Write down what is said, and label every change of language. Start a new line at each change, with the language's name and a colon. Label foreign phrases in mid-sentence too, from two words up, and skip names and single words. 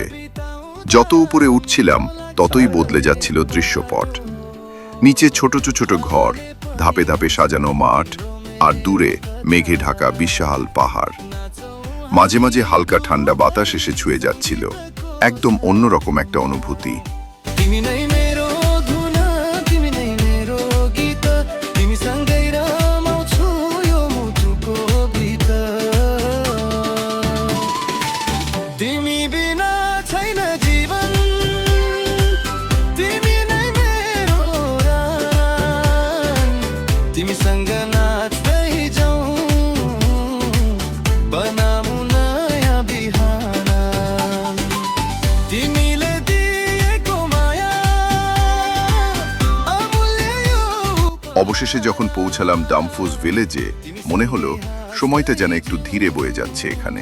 Bangla: যত উপরে উঠছিলাম ততই বদলে যাচ্ছিল দৃশ্যপট। নিচে ছোট ছোট ঘর, ধাপে ধাপে সাজানো মাঠ, আর দূরে মেঘে ঢাকা বিশাল পাহাড়। মাঝে মাঝে হালকা ঠান্ডা বাতাস এসে ছুঁয়ে যাচ্ছিল, একদম অন্যরকম একটা অনুভূতি।
Nepali: तिमी नै मेरो धुन, तिमी नै मेरो गीत, तिमीसँगै रमाउँछु यो मुटुको भित्र। तिमी बिना छैन जीवन, तिमी नै मेरो रान, तिमीसँग नाच्दै जाऊ, बनाऊ नयाँ बिहान। तिमीले
Bangla: অবশেষে যখন পৌঁছালাম ডামফুস ভিলেজে, মনে হলো সময়টা যেন একটু ধীরে বয়ে যাচ্ছে এখানে।